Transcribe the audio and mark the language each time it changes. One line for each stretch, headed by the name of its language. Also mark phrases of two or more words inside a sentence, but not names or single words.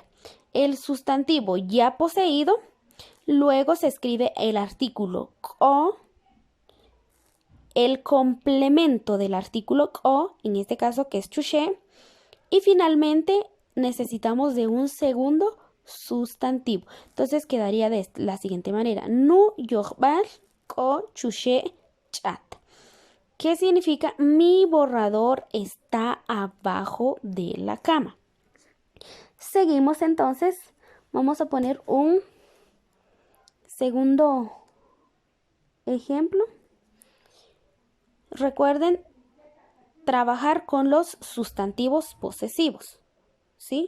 Spanish: El sustantivo ya poseído, luego se escribe el artículo ko, el complemento del artículo ko, en este caso que es chuché, y finalmente necesitamos de un segundo sustantivo. Entonces quedaría de la siguiente manera.
Kaqchikel: Nu yogbal ko chuché chat.
Spanish: ¿Qué significa? Mi borrador está abajo de la cama. Seguimos entonces. Vamos a poner un segundo ejemplo. Recuerden trabajar con los sustantivos posesivos, ¿sí?